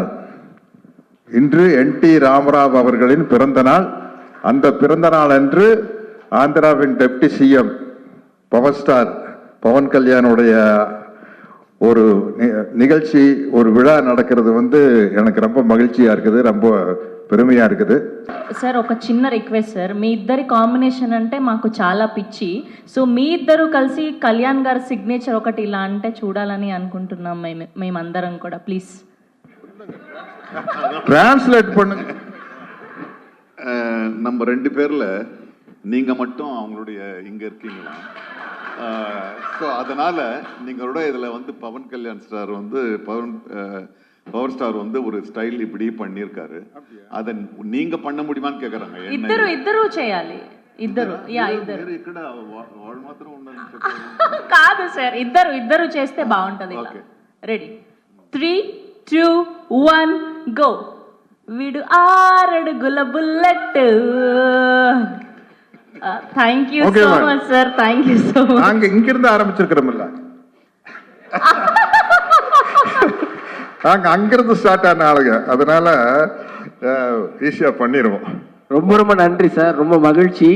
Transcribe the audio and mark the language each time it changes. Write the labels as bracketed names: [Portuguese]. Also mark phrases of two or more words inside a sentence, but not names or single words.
[Tamil] இன்று என்டி ராமராவ் அவர்களின் பிறந்த நாள். அந்த பிறந்த நாள் அன்று ஆந்திராவின் [English] deputy CM power star [Tamil] பவன் கல்யாணுடைய ஒரு நிகழ்ச்சி, ஒரு விழா நடக்கிறது வந்து எனக்கு ரொம்ப மகிழ்ச்சியா இருக்குது, ரொம்ப పెరుమయా இருக்குது. [Telugu] సార్ ఒక చిన్న రిక్వెస్ట్ సార్, మీ ఇద్దరి కాంబినేషన్ అంటే మాకు చాలా పిచ్చి. సో మీ ఇద్దరు కలిసి కళ్యాణ్ గారి సిగ్నేచర్ ఒకటి ఇలా అంటే చూడాలని అనుకుంటున్నాం మేమందరం కూడా. ప్లీజ్ [Tamil] டிரான்ஸ்லேட் பண்ணுங்க. நம்ம 2 பேர்ல நீங்க மட்டும் அவங்களுடைய இங்க இருக்கீங்களா? ஸோ அதனால நீங்களோட இதுல வந்து பவன் கல்யாண் ஸ்டார் வந்து [English] power star [Tamil] வந்து ஒரு ஸ்டைல் இப்படி பண்ணியிருக்காரு. அதை நீங்க பண்ண முடியுமான்னு கேக்குறாங்க. [Telugu] ఇద్దరు చేయాలి. ఇద్దరు ఇక్కడ వాళ్ళు మాత్రం ఉండాలి కాదు సార్, ఇద్దరు చేస్తే బాగుంటది. [English] ready 3, 2, 1 go. [Telugu] వీడు 6 అడుగుల బుల్లెట్. [English] thank you so much sir, thank you so much. [Tamil] நாங்க இங்கிருந்து ஆரம்பிச்சிருக்கிறோம்ல, நாங்க அங்கிருந்து ஸ்டார்ட் ஆன ஆளுங்க, அதனால ஈஸியா பண்ணிடுவோம். ரொம்ப ரொம்ப நன்றி சார், ரொம்ப மகிழ்ச்சி.